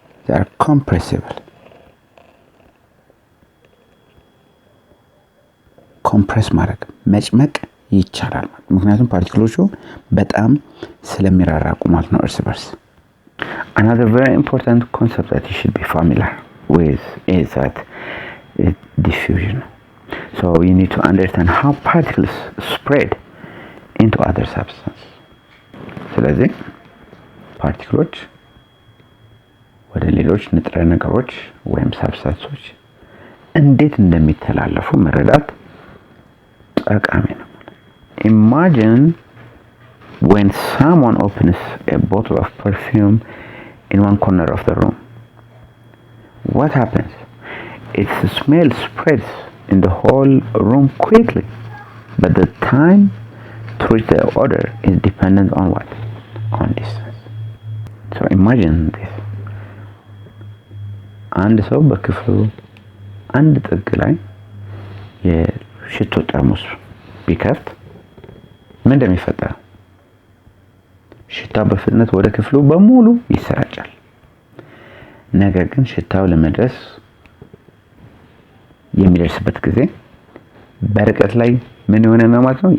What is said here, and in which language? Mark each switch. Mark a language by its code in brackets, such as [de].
[en] They are compressible. [am] ኮምፕሬስ ማድረግ መጭመቅ ይቻላል ማለት ምክንያቱም ፓርቲክሎቹ በጣም ስለሚራራቁ ማለት ነው እርስ በርስ። [en] Another very important concept that you should be familiar with is that diffusion. So you need to understand how particles spread into other substances. [am] ስለዚህ ፓርቲክሎች ወደ ሌሎች ንጥረ ነገሮች ወይም ሳብስታንሶች እንዴት እንደሚተላለፉ መረዳት ጠቃሚ ነው። [en] Imagine when someone opens a bottle of perfume in one corner of the room. What happens? Its smell spreads in the whole room quickly, but the time to reach the odor is dependent on what? On distance. So imagine this. [am] አንድ ሰው በክፍሉ አንድ ጥግ ላይ የሽቶ ጠርሙስ ቢከፍት ምን እንደሚፈጠር? ሽታው በፍጥነት ወደ ክፍሉ በሙሉ ይሰራጫል። ነገር ግን ሽታው ለመድረስ የሚደርስበት ጊዜ በርቀት ላይ ምን የሆነ ነው ማለት ነው?